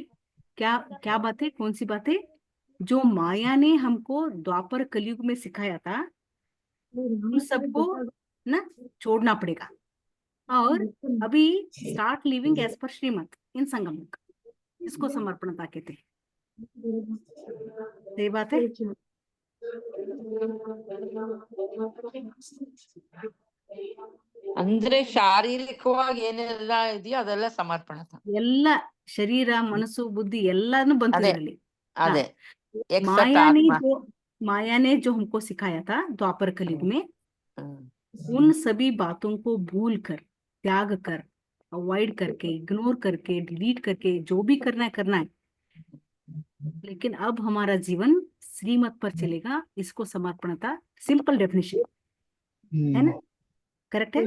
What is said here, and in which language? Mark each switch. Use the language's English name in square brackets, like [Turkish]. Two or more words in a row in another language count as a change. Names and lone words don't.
[Hindi] क्या क्या बातें, कौन सी बातें? जो माया ने हमको द्वापर कलयुग में सिखाया था, उन सबको ना छोड़ना पड़ेगा। और अभी [English] start living as per Shrimat in Sangam, [Hindi] इसको समर्पणता कहते हैं। सही बात है। [Kannada] ಅಂದ್ರೆ ಶಾರೀರಿಕವಾಗಿ ಏನೆಲ್ಲ ಇದೆಯೋ ಅದೆಲ್ಲ ಸಮರ್ಪಣತ. ಎಲ್ಲ ಶರೀರ ಮನಸ್ಸು ಬುದ್ಧಿ ಎಲ್ಲಾನು ಬಂತು ಅದೇ ಇದರಲ್ಲಿ। ಅದೇ ಎಕ್ಸೆಪ್ಟ್ [Hindi] माया ने [Kannada] ಆತ್ಮ. [Hindi] जो माया ने जो हमको सिखाया था द्वापर कलयुग में, ಹ್ಮ್. उन सभी बातों को भूल कर, त्याग कर, अवॉइड करके, इग्नोर करके, डिलीट करके, जो भी करना है। लेकिन अब हमारा जीवन श्रीमत पर चलेगा, इसको समर्पणता, [English] simple definition [Hindi] है ना, करेक्ट है।